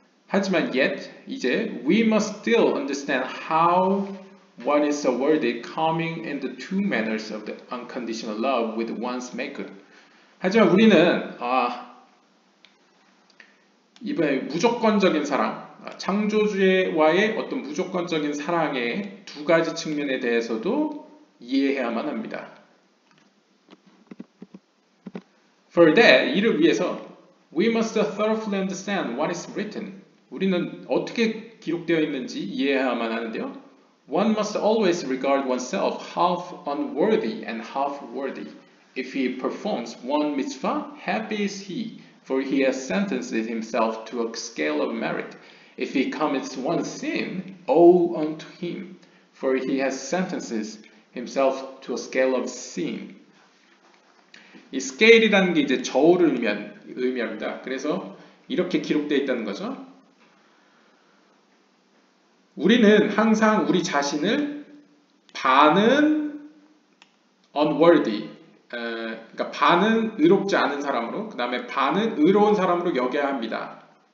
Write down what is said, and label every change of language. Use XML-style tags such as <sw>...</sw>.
<ko>하지만</ko> <en>yet,</en> <ko>이제</ko> <en>we must still understand how one is awarded coming in the two manners of the unconditional love with one's maker.</en> <ko>하지만 우리는 이번에 무조건적인 사랑, 창조주와의 어떤 무조건적인 사랑의 두 가지 측면에 대해서도 이해해야만 합니다.</ko> <en>For that,</en> <ko>이를 위해서</ko> <en>we must thoroughly understand what is written.</en> <ko>우리는 어떻게 기록되어 있는지 이해해야만 하는데요.</ko> <en>One must always regard oneself half unworthy and half worthy. If he performs one mitzvah, happy is he, for he has sentenced himself to a scale of merit. If he commits one sin, woe unto him, for he has sentenced himself to a scale of sin.</en> <ko>이 scale이라는 게 이제 저울을 의미합니다. 그래서 이렇게 기록되어 있다는 거죠. 우리는 항상 우리 자신을 반은 unworthy, 그러니까 반은 의롭지 않은 사람으로, 그 다음에 반은 의로운 사람으로 여겨야 합니다.</ko>